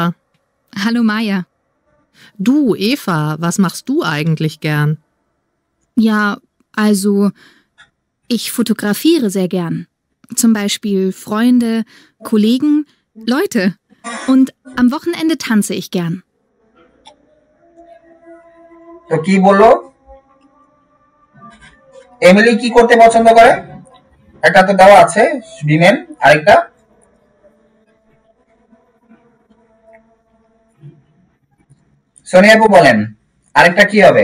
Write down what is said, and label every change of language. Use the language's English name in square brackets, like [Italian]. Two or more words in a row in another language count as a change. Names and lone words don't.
[German] Hallo Maja. Du Eva, was machst du eigentlich gern? Ja, also, ich fotografiere sehr gern. Zum Beispiel Freunde, Kollegen, Leute. Und am Wochenende tanze ich gern. [Bangla] তো কি বললো? এমিলি কি করতে পছন্দ করে? একটা তো দেওয়া আছে বিমেন, আরেকটা সোনিয়া আপু বলেন, আরেকটা কি হবে?